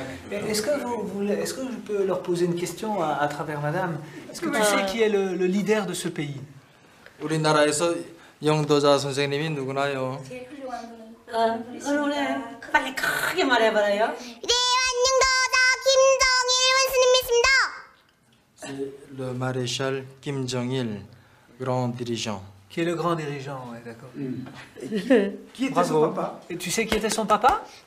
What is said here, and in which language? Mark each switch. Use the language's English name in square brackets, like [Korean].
[French] Est-ce que je peux leur poser une question à travers madame? Est-ce que tu sais qui est le leader de ce pays? [Korean] 우리나라에서 영도자 선생님이 누구나요? 그래, 빨리 크게 말해봐요. [French] C'est le maréchal Kim Jong-il, grand dirigeant. Qui est le grand dirigeant, ouais, d'accord. Qui était son papa? Et tu sais qui était son papa?